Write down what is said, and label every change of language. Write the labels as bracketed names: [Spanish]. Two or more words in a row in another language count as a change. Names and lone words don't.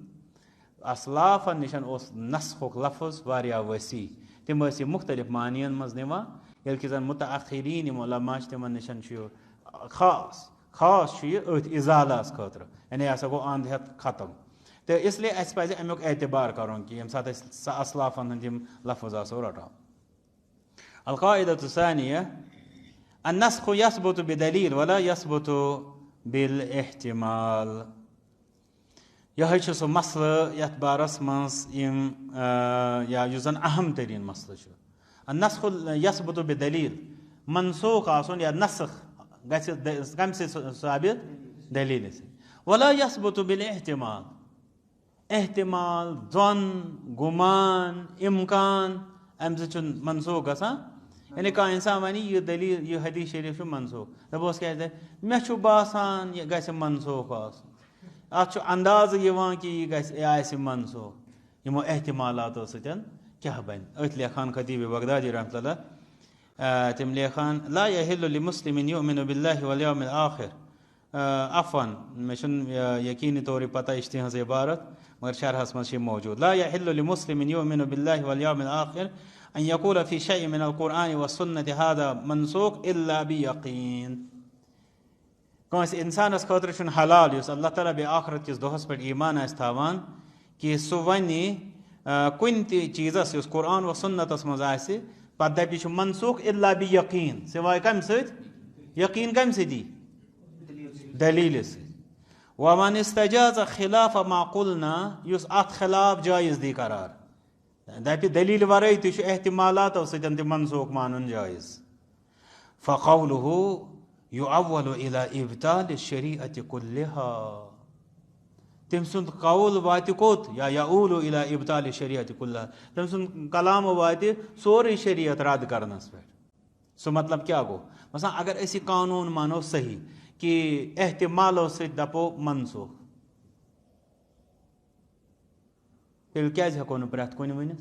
[Kashmiri] اصلافن نِش اوس نسخُک لفظ واریاہ ؤسیع تِم ٲسۍ یہِ مُختلِف معنیَن منٛز نِوان ییٚلہِ کہِ زَن متأخریٖن یِم علما چھِ تِمن نِش چھُ یہِ خاص چھُ یہِ أتھۍ اِزالَس خٲطرٕ یعنی یہِ ہسا گوٚو اَنٛد ہٮ۪تھ ختم تہٕ اِسلیے اَسہِ پَزِ اَمیُک اعتبار کَرُن کہِ ییٚمہِ ساتہٕ أسۍ اصلافن ہٕنٛدۍ یِم لفظ آسو رَٹان [Arabic] القاعدۃ الثانیہ النسخ يثبت بدلیل ولا يثبت بالاحتمال. [Kashmiri] یہ چھ سو مسئلہ یتھ بارس مز یا یس زن اہم ترین مسئلہ چھ. [Arabic] النسخ يثبت بدلیل [Kashmiri] منسوخ آسن یا نسخ گژھِ کمہِ سۭتۍ ثابت دلیل سے. [Arabic] ولا يثبت بالاحتمال [Kashmiri] احتمال ظن گمان امکان امہ سۭتۍ چھُنہٕ منسوخ گژھان. یعنی کانٛہہ اِنسان وَنہِ یہِ دلیٖل یہِ حدیث شریف چھُ منسوخ دپوس کیٛازِ مےٚ چھُ باسان یہِ گژھِ منسوخ آسُن. اَتھ چھُ اندازٕ یِوان کہِ یہِ گژھِ یہِ آسہِ منسوخ. یِمو احتمالاتو سۭتۍ کیٛاہ بنہِ. أتھۍ لیکھان خطیب بغدادی رحمۃ اللہ تِم لیکھان [Arabic] لا يحل لمسلم يؤمن بالله واليوم الآخر. [Kashmiri] عفواً مےٚ چھُنہٕ یقیٖنی طور یہِ پتہ یہِ چھِ تِہنٛز عبارت مگر شرحس منٛز چھِ یہِ موجوٗد. [Arabic] لا يحل لمسلم يؤمن بالله واليوم الآخر أن يقول في شيء من القرآن والسنة هذا منسوخ إلا بيقين. [Kashmiri] کٲنٛسہِ اِنسانس خٲطرٕ چھُنہٕ حلال یُس اللہ تعالیٰ بیٚیہِ آخرت کِس دۄہس پٮ۪ٹھ ایٖمان آسہِ تھاوان کہِ سُہ وَنہِ کُنہِ تہِ چیٖزس یُس قرآن و سُنتس منٛز آسہِ پتہٕ دپہِ یہِ چھُ منسوخ [Arabic] الا بِیقیٖن [Kashmiri] سِواے کمہِ سۭتۍ یقیٖن کمہِ سۭتۍ یی دلیٖلہِ سۭتۍ. [Arabic] ومن استجاز خلاف ما قلنا [Kashmiri] یُس اتھ خلاف جٲیز دی قرار دپہِ دلیٖل ورٲے تہِ چھُ احتمالاتو سۭتۍ تہِ منسوخ مانُن جٲیز. [Arabic] فقوله يؤول الى ابطال الشريعة كلها. [Kashmiri] تٔمۍ سُنٛد قول واتہِ کوٚت یا [Arabic] یؤول الى ابطال الشريعة كلها [Kashmiri] تٔمۍ سُنٛد کلام واتہِ سورُے شریعت رد کرنس پٮ۪ٹھ. سُہ مطلب کیٛاہ گوٚو مثلاً اگر أسۍ یہِ قانوٗن مانو صحیح کہِ احتمالو سۭتۍ دپو منسوخ تیٚلہِ کیٛازِ ہٮ۪کو نہٕ پرٛٮ۪تھ کُنہِ ؤنِتھ.